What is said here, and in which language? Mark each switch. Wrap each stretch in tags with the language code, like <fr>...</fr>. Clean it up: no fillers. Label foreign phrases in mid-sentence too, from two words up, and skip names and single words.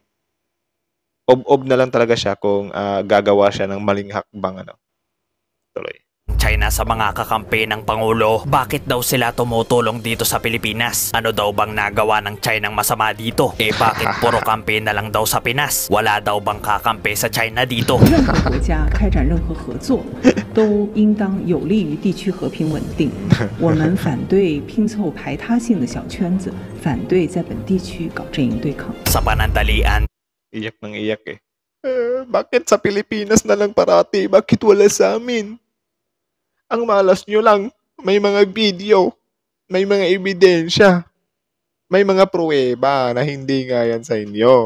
<tl>Ob-ob na lang talaga siya kung gagawa siya ng maling hakbang. Tuloy. China sa mga kakampi ng Pangulo. Bakit daw sila tumutulong dito sa Pilipinas? Ano daw bang nagawa ng China masama dito? Bakit puro kampi na lang daw sa Pinas? Wala daw bang kakampi sa China dito?</tl> <zh>任何国家开展任何合作，都应当有利于地区和平稳定。我们反对拼凑排他性的小圈子，反对在本地区搞阵营对抗。</zh> <tl>Sa panandalian, iyak ng iyak eh. Bakit sa Pilipinas na lang parati? Bakit wala sa amin? Ang malas nyo lang, may mga video, may mga ebidensya, may mga pruweba na hindi nga yan sa inyo.</tl>